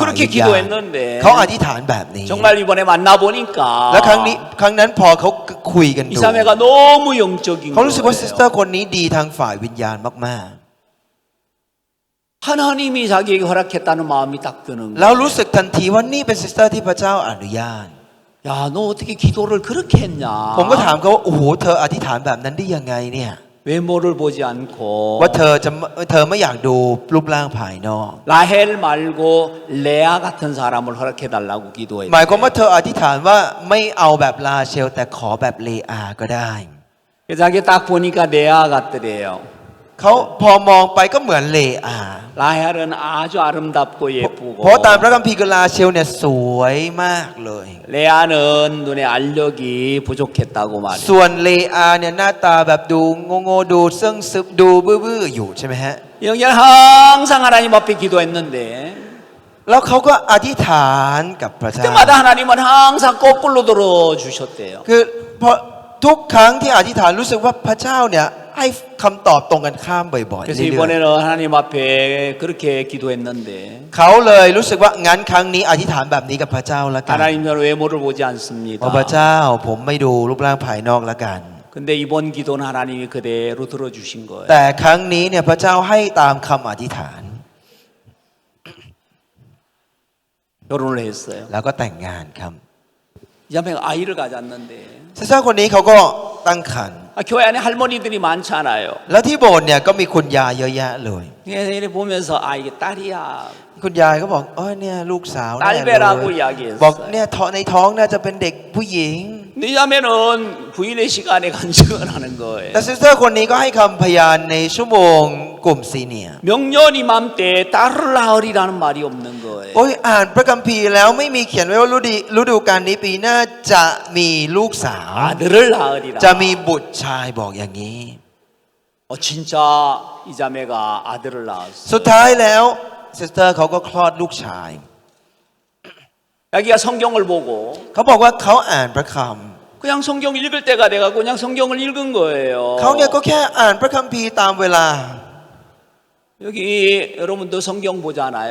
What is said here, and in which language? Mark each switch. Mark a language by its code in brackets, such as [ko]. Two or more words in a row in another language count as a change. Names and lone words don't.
[ko] 그렇게 [th] วิญญาณ [ko] 기도했는데 [th] เขาอธิษฐานแบบนี้ [ko] 정말 이번에 만나 보니까 [th] แล้วครั้งนั้นพอเขาคุยกัน [ko] 이 [th] ดู [ko] 자매가 너무 영적인 [th] เขารู้สึกว่าซิสเตอ [ko] 거예요. [th] ร์คนนี้ดีทางฝ่ายวิญญาณมาก [ko] 하나님이 자기에게 허락했다는 마음이 딱 드는 [th] ๆ แล้ว [ko] 거예요. [th] รู้สึกทันทีว่านี่เป็นซิสเตอร์ที่พระเจ้าอนุญาต [ko] 야, 너 어떻게 기도를 그렇게 했냐? [th] ผมก็ถามเขาว่าโอ้โหเธออธิษฐานแบบนั้นได้ยังไงเนี่ย [ko] 외모를 보지 않고 [th] ว่าเธอไม่อยากดูรูปร่างภายนอก [ko] 라헬 말고 레아 같은 사람을 허락해 달라고 [th] ห [ko] 기도했어요. [th] มายความว่าเธออธิษฐานว่าไม่เอาแบบลาเชลแต่ขอแบบเลอาก็ได้ [ko] 자기 딱 보니까 레아 같더래요. [th] เขาพอมองไปก็เหมือนเลอา [ko] 라헬은 아주 아름답고 [th] เพราะตามพ [ko] 예쁘고 [th] ระคัมภีร์คือลาเชลเนี่ยสวยมากเลย [ko] 레아는 눈에 알력이 부족했다고 말해요. [th] ส่วนเลอาเนี่ยหน้าตาแบบดูโง่ๆดูซึ่งซึบดูบื้อๆอยู่ใช่ไหมฮะ [ko] 영전 항상 하나님 앞에 기도했는데 [th] แล้วเขาก็อธิษฐานกับพระเจ้า [ko] 그때마다 하나님은 항상 거꾸로 들어주셨대요. [th] คือเพราะทุกครั้งที่อธิษฐานรู้สึกว่าพระเจ้าเนี่ยให้คำตอบตรงกันข้ามบ่อยๆ [ko] 그래서 [th] เรื่อย [ko] 이번에는 하나님 앞에 그렇게 기도했는데 [th] ๆเขาเลยรู้สึกว่างั้นครั้งนี้อธิษฐานแบบนี้กับพระเจ้าละกัน [ko] 하나님 저는 외모를 보지 [th] เพราะพระ [ko] 않습니다. [th] เจ้าผมไม่ดูรูปร่างภายนอกละกัน [ko] 근데 이번 기도는 하나님이 그대로 들어주신 거예요. [th] แต่ครั้งนี้เนี่ยพระเจ้าให้ตามคำอธิษฐาน [ko] 결혼을 했어요. [th] แล้วก็แต่งงานครับ [ko] 이 자매가 아이를 가졌는데 [th] ซิสเตอร์คนนี้เขาก็ตั้งครรภ์ [ko] 교회 안에 할머니들이 많잖아요. [th] แล้วที่โบสถ์เนี่ยก็มีคุณยายเยอะแยะเลย [ko] 그래서 이렇게 보면서 아 이게 딸이야. [th] คุณยายก็บอกเออเนี่ยลูกสาวแน่ [ko] 딸 [th] เล [ko] 배라고 [th] ย [ko] 이야기했어요. [th] บอกเนี่ยในท้องน่าจะเป็นเด็กผู้หญิง [ko] 이 자매는 부인의 시간에 간증을 하는 거예요. [th] แต่ซิสเตอร์คนนี้ก็ให้คำพยานในชั่วโมงกลุ่มซีเนียร์ [ko] 명년 이맘때 딸을 낳으리라는 말이 없는 거예요. [th] โอ้ยอ่านพระคัมภีร์แล้วไม่มีเขียนไว้ว่าฤดูกาลนี้ปีหน้าจะมีลูกสาว [ko] 아들을 낳으리라. [th] จะมีบุตรชายบอกอย่างนี้ [ko] 진짜 이 자매가 아들을 낳았어요. [th] สุดท้ายแล้วซิสเตอร์เขาก็คลอดลูกชาย [ko] 자기가 성경을 보고 [th] เขาบอกว่าเขาอ่านพระค [ko] 그냥 성경 읽을 때가 돼가지고 그냥 성경을 읽은 거예요. [th] ำเขาเนี่ยก็แค่อ่านพระคัมภีร์ตามเวลา [ko] 여기 여러분도 성경 보잖아요.